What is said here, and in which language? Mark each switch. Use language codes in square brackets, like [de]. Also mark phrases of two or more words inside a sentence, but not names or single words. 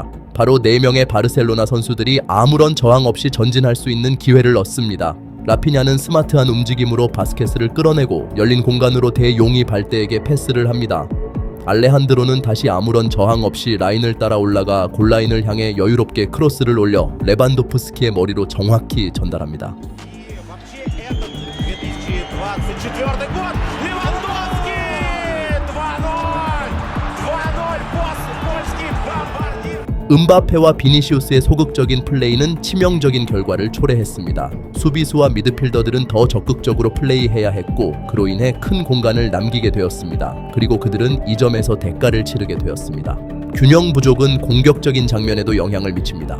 [ko] 바로 4명의 바르셀로나 선수들이 아무런 저항 없이 전진할 수 있는 기회를 얻습니다. 라피냐는 스마트한 움직임으로 바스케스를 끌어내고 열린 공간으로 대용이 발대에게 패스를 합니다. 알레한드로는 다시 아무런 저항 없이 라인을 따라 올라가 골라인을 향해 여유롭게 크로스를 올려 레반도프스키의 머리로 정확히 전달합니다. [ru] Вообще этот 2024 год. Левандовский! 2-0! 2-0 польский бомбардир. [ko] 음바페와 비니시우스의 소극적인 플레이는 치명적인 결과를 초래했습니다. 수비수와 미드필더들은 더 적극적으로 플레이해야 했고 그로 인해 큰 공간을 남기게 되었습니다. 그리고 그들은 이 점에서 대가를 치르게 되었습니다. 균형 부족은 공격적인 장면에도 영향을 미칩니다.